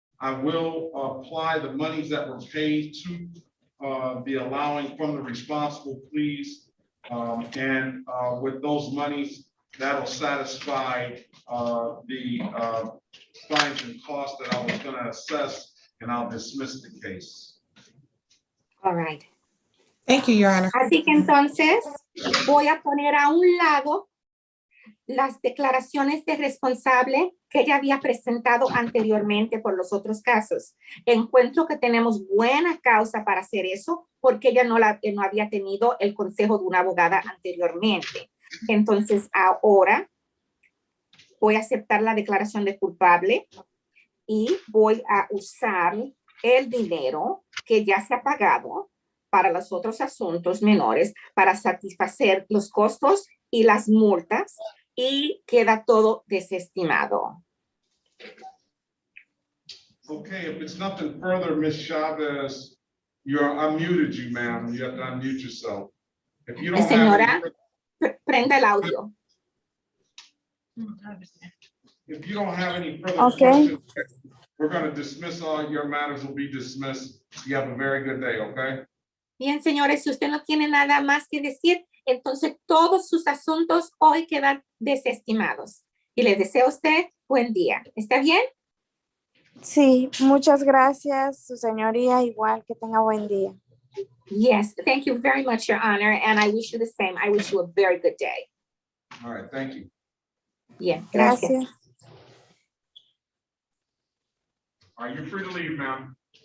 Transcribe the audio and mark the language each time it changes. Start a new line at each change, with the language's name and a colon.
English: I will apply the monies that were paid to the allowing from the responsible pleas. And with those monies, that'll satisfy the fines and costs that I was going to assess, and I'll dismiss the case. All right. Thank you, Your Honor.
Spanish: Así que entonces voy a poner a un lado las declaraciones de responsable que ella había presentado anteriormente por los otros casos. Encuentro que tenemos buena causa para hacer eso porque ella no había tenido el consejo de una abogada anteriormente. Entonces ahora voy a aceptar la declaración de culpable y voy a usar el dinero que ya se ha pagado para los otros asuntos menores para satisfacer los costos y las multas y queda todo desestimado.
English: Okay, if it's nothing further, Ms. Chavez, I muted you, ma'am. You have to unmute yourself. If you don't
Spanish: Señora,
English: have
Spanish: prenda el audio.
English: If you don't have any further Okay. questions, we're going to dismiss all your matters will be dismissed. You have a very good day, okay?
Spanish: Bien, señores, si usted no tiene nada más que decir, entonces todos sus asuntos hoy quedan desestimados. Y le deseo a usted buen día. ¿Está bien? Sí, muchas gracias, su señoría, igual que tenga buen día.
English: Yes, thank you very much, Your Honor, and I wish you the same. I wish you a very good day. All right, thank you.
Spanish: Bien, gracias.
English: Are you free to leave, ma'am?